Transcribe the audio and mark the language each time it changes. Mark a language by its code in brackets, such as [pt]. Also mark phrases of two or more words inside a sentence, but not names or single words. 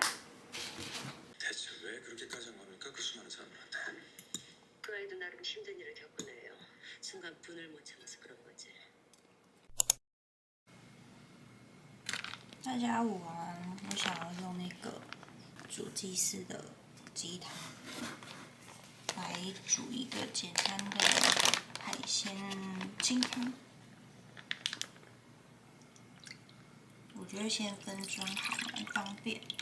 [ko] 대체 왜 그렇게까지 한 겁니까? 그 수많은 사람들한테. 그 아이도 나름 힘든 일을 겪어내요. 순간 분을 못 참아서 그런 거지. [zh] 大家午安，我想要用那个煮鸡丝的鸡汤来煮一个简单的海鲜清汤。我觉得先分装好蛮方便。